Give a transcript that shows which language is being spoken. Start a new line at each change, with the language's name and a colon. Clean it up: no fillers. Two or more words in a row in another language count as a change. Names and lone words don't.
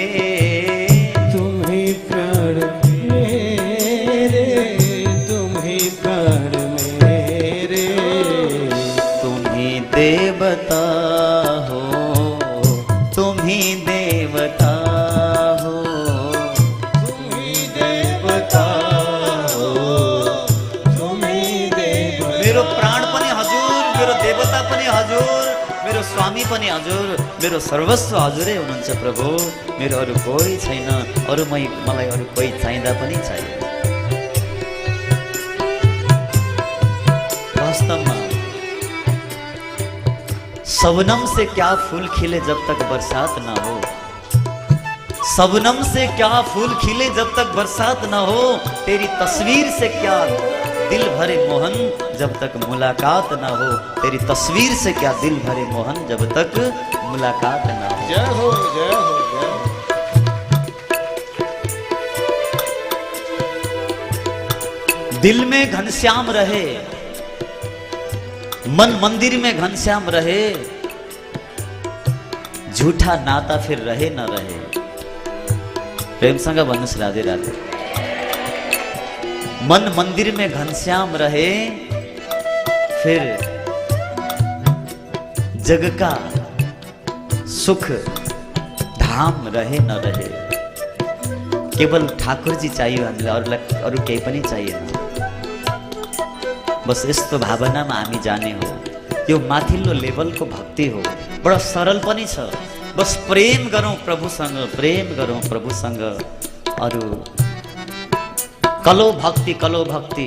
Hindi: तुम ही प्राण मेरे, तुम ही प्राण मेरे। तुम ही देवता हो, तुम ही देवता हो, तुम ही देवता हो, तुम ही देवता।
Nepali: मेरो प्राण पनि हजुर, मेरो देवता पनि हजुर, मेरो स्वामी पनि हजुर, मेरो सर्वस्व हजुरै हुनुहुन्छ प्रभु। मेरो अरू कोही छैन, अरू मलाई अरू कोही चाहिँदा पनि छैन।
Hindi: वास्तवमा शबनम से क्या फूल खिले जब तक बरसात ना हो, शबनम से क्या फूल खिले जब तक बरसात ना हो, तेरी तस्वीर से क्या दिल भरे मोहन जब तक मुलाकात ना हो, तेरी तस्वीर से क्या दिल भरे मोहन जब तक मुलाकात ना हो। जय हो, जय हो, जय हो। दिल में घनश्याम रहे, मन मंदिर में घनश्याम रहे, झूठा नाता फिर रहे न रहे।
Nepali: प्रेमसँग भन्नुस् राधे राधे।
Hindi: मन मंदिर में घनश्याम रहे, फिर जग का सुख धाम रहे न रहे।
Nepali: केवल ठाकुर जी चाहिए हामीलाई, अरू केही पनि चाहिएन। बस यस्तो भावनामा हामी जाने हो। यो माथिल्लो लेभलको भक्ति हो, बडा सरल पनि छ। बस प्रेम गरौँ प्रभुसँग, प्रेम गरौँ प्रभुसँग। अरू कलो भक्ति, कलो भक्ति।